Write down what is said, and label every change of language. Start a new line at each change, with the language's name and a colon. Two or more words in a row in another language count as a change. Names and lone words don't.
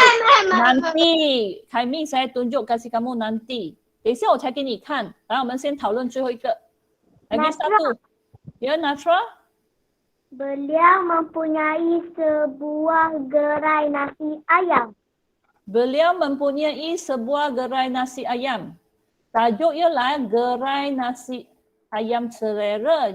Malay: Nanti, Kaiming saya tunjuk kasih kamu nanti.
Chinese: 等一下我才给你看。来，我们先讨论最后一个。
Malay: Lagi satu. Ya, Natra? Beliau mempunyai sebuah gerai nasi ayam. Beliau mempunyai sebuah gerai nasi ayam. Tajuk ialah gerai nasi ayam selera.